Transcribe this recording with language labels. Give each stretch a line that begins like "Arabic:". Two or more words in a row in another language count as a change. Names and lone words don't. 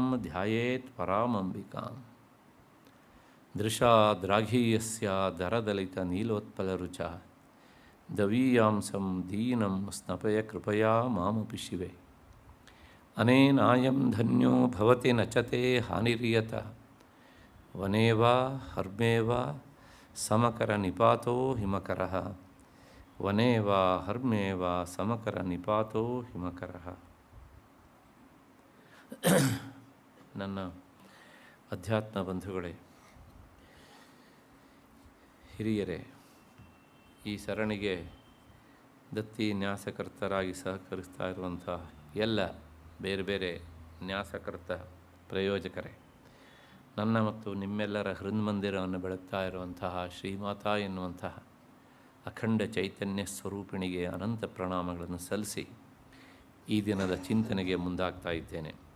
Sanskrit: ಧ್ಯಾಯೇತ್ ಪರಾಮಂಬಿಕಾಂ ದೃಶಾ ದ್ರಾಘೀಯಸ್ಯ ದರದಲಿತನೀಲೋತ್ಪಲರುಚ ದವೀಯಾಂಸಂ ದೀನಂ ಸ್ನಪಯ ಕೃಪಯಾ ಮಾಮಪಿ ಶಿವೆ ಅನೇನಾಯಂ ಧನ್ಯೋ ಭವತಿ ನಚತೆ ಹಾನಿರಿಯತ ವನೇವಾ ಹರ್ಮೇವಾ ಸಮಕರ ನಿಪಾತೋ ಹಿಮಕರಃ ವನೇವಾ ಹರ್ಮೇವಾ ಸಮಕರ ನಿಪಾತೋ ಹಿಮಕರಃ.
Kannada: ನನ್ನ ಅಧ್ಯಾತ್ಮ ಬಂಧುಗಳೇ, ಹಿರಿಯರೇ, ಈ ಸರಣಿಗೆ ದತ್ತಿ ನ್ಯಾಸಕರ್ತರಾಗಿ ಸಹಕರಿಸ್ತಾ ಇರುವಂಥ ಎಲ್ಲ ಬೇರೆ ಬೇರೆ ನ್ಯಾಸಕರ್ತ ಪ್ರಯೋಜಕರೇ, ನನ್ನ ಮತ್ತು ನಿಮ್ಮೆಲ್ಲರ ಹೃನ್ಮಂದಿರವನ್ನು ಬೆಳಗ್ತಾ ಇರುವಂತಹ ಶ್ರೀಮಾತಾ ಎನ್ನುವಂತಹ ಅಖಂಡ ಚೈತನ್ಯ ಸ್ವರೂಪಿಣಿಗೆ ಅನಂತ ಪ್ರಣಾಮಗಳನ್ನು ಸಲ್ಲಿಸಿ ಈ ದಿನದ ಚಿಂತನೆಗೆ ಮುಂದಾಗ್ತಾ ಇದ್ದೇನೆ.